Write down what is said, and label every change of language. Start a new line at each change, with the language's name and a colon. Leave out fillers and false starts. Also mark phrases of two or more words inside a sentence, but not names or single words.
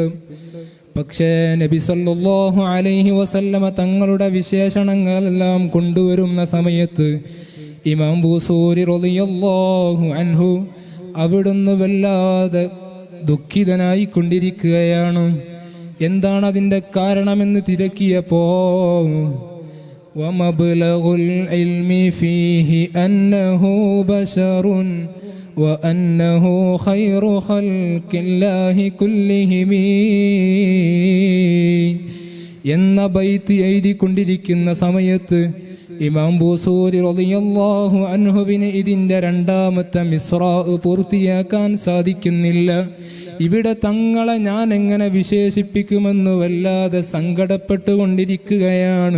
Malayalam: പക്ഷേ നബി
Arabic: صلى الله عليه وسلم
Malayalam: തങ്ങളുടെ വിശേഷണങ്ങളെല്ലാം കൊണ്ടുവരുന്ന സമയത്ത് ഇമാം ബൂസൂരി
Arabic: رضي الله عنه
Malayalam: അവിടുന്ന് വല്ലാതെ ദുഃഖിതനായി കൊണ്ടിരിക്കുകയാണ്. എന്താണ് അതിൻ്റെ കാരണമെന്ന് തിരക്കിയപ്പോ
Arabic: وَمَبْلَغُ الْعِلْمِ فِيهِ أَنَّهُ بَشَرٌ وَأَنَّهُ خَيْرُ خَلْقِ اللَّهِ كُلِّهِمْ
Malayalam: എന്ന ബൈത്ത് എഴുതിക്കൊണ്ടിരിക്കുന്ന സമയത്ത് ഇമാം ബൂസൂരി
Arabic: رضي الله عنه
Malayalam: ഇതിൻ്റെ രണ്ടാമത്തെ മിസ്റാ പൂർത്തിയാക്കാൻ സാധിക്കുന്നില്ല. ഇവിടെ തങ്ങളെ ഞാൻ എങ്ങനെ വിശേഷിപ്പിക്കുമെന്ന് വല്ലാതെ സങ്കടപ്പെട്ടുകൊണ്ടിരിക്കുകയാണ്.